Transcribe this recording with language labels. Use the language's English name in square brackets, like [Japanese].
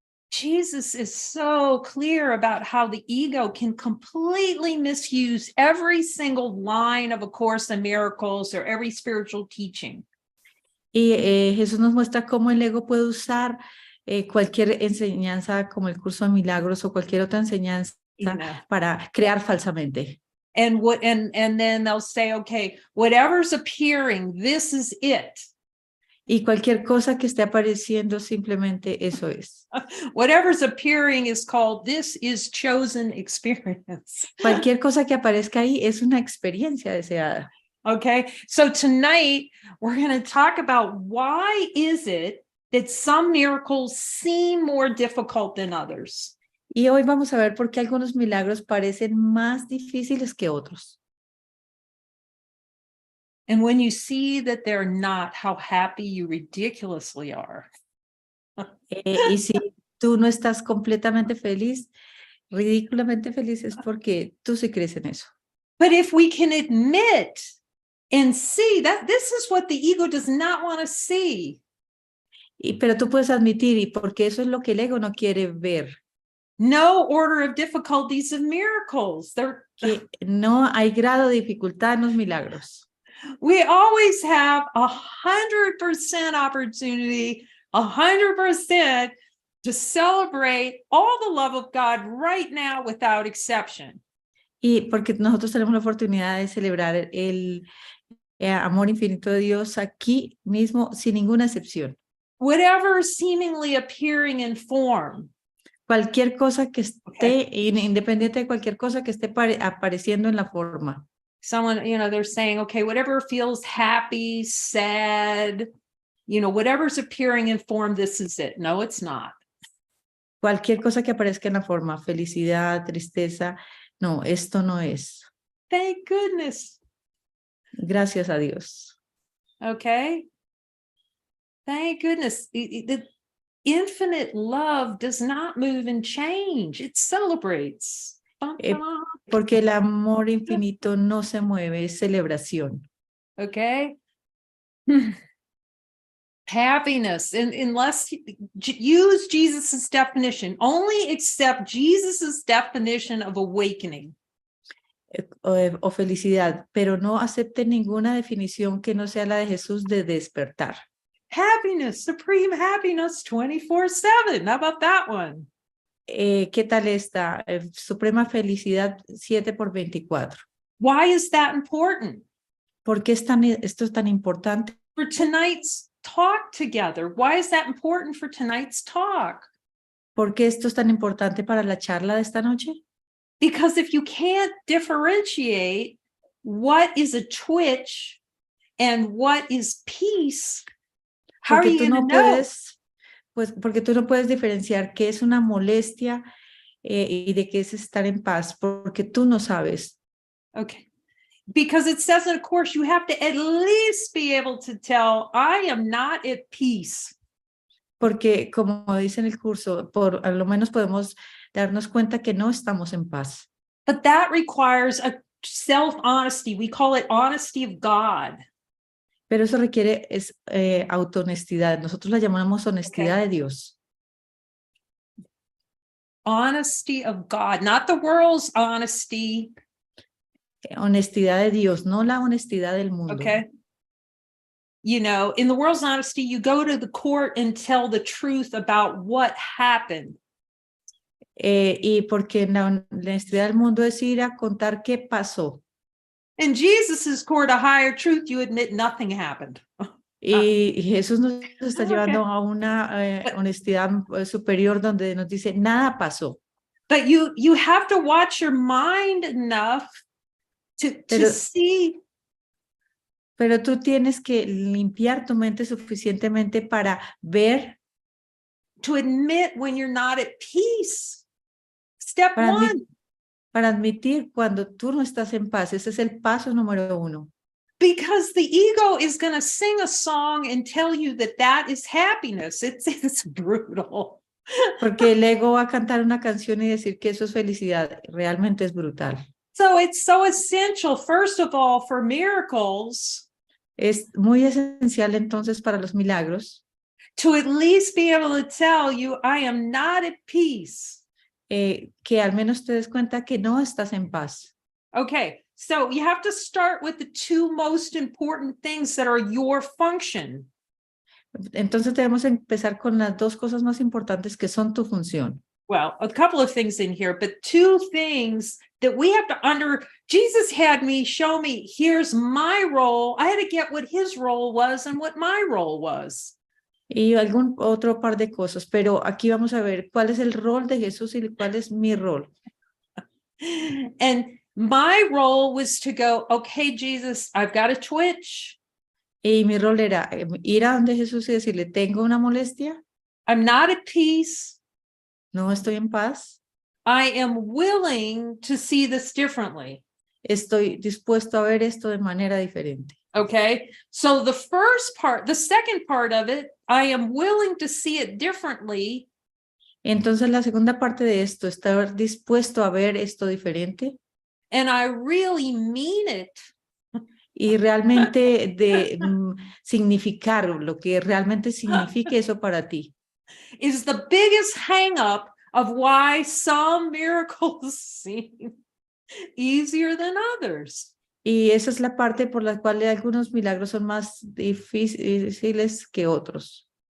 [English] Jesus is so clear about how the ego can completely misuse every single line of A Course in Miracles or every spiritual teaching. [Spanish] Y Jesús nos muestra cómo el ego puede usar cualquier enseñanza como el curso de milagros o cualquier otra enseñanza para crear falsamente. [English] And then they'll say, okay, whatever's appearing, this is it. [Spanish] Y cualquier cosa que esté apareciendo, simplemente eso es. [English] Whatever's appearing is called, this is chosen experience. [Spanish] Cualquier cosa que aparezca ahí es una experiencia deseada. [English] Okay, so tonight we're going to talk about why is it that some miracles seem more difficult than others. [Spanish] Y hoy vamos a ver por qué algunos milagros parecen más difíciles que otros. [English] And when you see that they're not, how happy you ridiculously are. [Spanish] Y si tú no estás completamente feliz, ridículamente feliz, es porque tú sí crees en eso. [English] But if we can admit and see that this is what the ego does not want to see. [Spanish] Pero tú puedes admitir, y porque eso es lo que el ego no quiere ver. [English] No order of difficulties of miracles. [Spanish] Que no hay grado de dificultad en los milagros. [English] We always have 100% opportunity, 100% to celebrate all the love of God right now without exception. [Spanish] Y porque nosotros tenemos la oportunidad de celebrar el amor infinito de Dios aquí mismo, sin ninguna excepción. [English] Whatever seemingly appearing in form. [Spanish] Cualquier cosa que esté, independiente de cualquier cosa que esté apareciendo en la forma. [English] Someone, they're saying, okay, whatever feels happy, sad, whatever's appearing in form, this is it. No, it's not. [Spanish] Cualquier cosa que aparezca en la forma, felicidad, tristeza, no, esto no es. [English] Thank goodness. [Spanish] Gracias a Dios. [English] Okay. Thank goodness. The infinite love does not move and change. It celebrates. [Spanish] Porque el amor infinito no se mueve, es celebración. [English] Okay. Happiness, and unless use Jesus's definition, only accept Jesus's definition of awakening. [Spanish] O felicidad, pero no acepte ninguna definición que no sea la de Jesús de despertar. [English] Happiness, supreme happiness, 24/7. How about that one? [Spanish] ¿Qué tal esta? Suprema felicidad 7/24. [English] Why is that important? [Spanish] ¿Por qué esto es tan importante? [English] For tonight's talk together. Why is that important for tonight's talk? [Spanish] ¿Por qué esto es tan importante para la charla de esta noche? [English] Because if you can't differentiate what is a twitch and what is peace, how are [Spanish] Porque [English] you [Spanish] tú [English] going to [Spanish] no [English] know? [Spanish] puedes, pues, porque tú no puedes diferenciar qué es una molestia y de qué es estar en paz, porque tú no sabes. [English] Okay. Because it says in a course, you have to at least be able to tell, I am not at peace. [Spanish] Porque como dice en el curso, por a lo menos podemos darnos cuenta que no estamos en paz. [English] But that requires a self-honesty. We call it honesty of God. [Spanish] Pero eso requiere autohonestidad. Nosotros la llamamos honestidad de Dios. [English] Honesty of God, not the world's honesty. [Spanish] Honestidad de Dios, no la honestidad del mundo. [English] Okay. You know, in the world's honesty, you go to the court and tell the truth about what happened. [Spanish] Y porque en la honestidad del mundo es ir a contar qué pasó. [English] In Jesus's court, a higher truth, you admit nothing happened. [Spanish] Y Jesús nos está llevando a una honestidad superior donde nos dice, nada pasó. [English] But you have to watch your mind enough to see. [Spanish] Pero tú tienes que limpiar tu mente suficientemente para ver. [English] To admit when you're not at peace. Step one. [Spanish] Para admitir cuando tú no estás en paz. Ese es el paso número 1. [English] Because the ego is going to sing a song and tell you that is happiness. It's brutal. [Spanish] Porque el ego va a cantar una canción y decir que eso es felicidad. Realmente es brutal. [English] So it's so essential, first of all, for miracles. [Spanish] Es muy esencial entonces para los milagros. [English] To at least be able to tell you, I am not at peace. [Spanish] Que al menos te des cuenta que no estás en paz. [English] Okay, so you have to start with the 2 most important things that are your function. [Spanish] Entonces debemos empezar con las 2 cosas más importantes que son tu función. [English] Well, a couple of things in here, but 2 things that we have to Jesus had me show me, here's my role. I had to get what his role was and what my role was. [Spanish] Y algún otro par de cosas, pero aquí vamos a ver cuál es el rol de Jesús y cuál es mi rol. [English] And my role was to go, okay, Jesus, I've got a twitch. [Spanish] Y mi rol era ir a donde Jesús y decirle, tengo una molestia. [English] I'm not at peace. [Spanish] No estoy en paz. [English] I am willing to see this differently. [Spanish] Estoy dispuesto a ver esto de manera diferente. [English] Okay, so the second part of it, I am willing to see it differently. [Spanish] Entonces la segunda parte de esto, estar dispuesto a ver esto diferente. [English] And I really mean it. [Spanish] Y realmente significar lo que realmente signifique eso para ti. [English] Is the biggest hang up of why some miracles seem easier than others. [Spanish] Y esa es la parte por la cual algunos milagros son más difíciles que otros.